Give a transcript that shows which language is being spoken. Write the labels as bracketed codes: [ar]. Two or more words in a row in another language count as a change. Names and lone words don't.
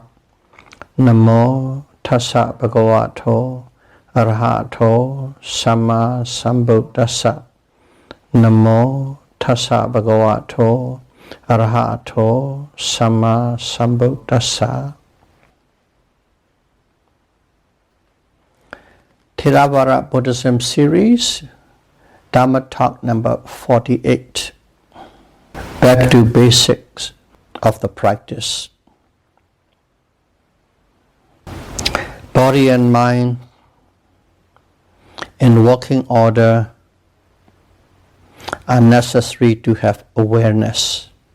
[pi] Namo tassa bhagavato arahato samma sambuddhassa. Namo tassa bhagavato arahato samma sambuddhassa. [en] Theravada Buddhism series, Dhamma talk number 48. Back to basics of the practice. Body and mind in working order are necessary to have awareness.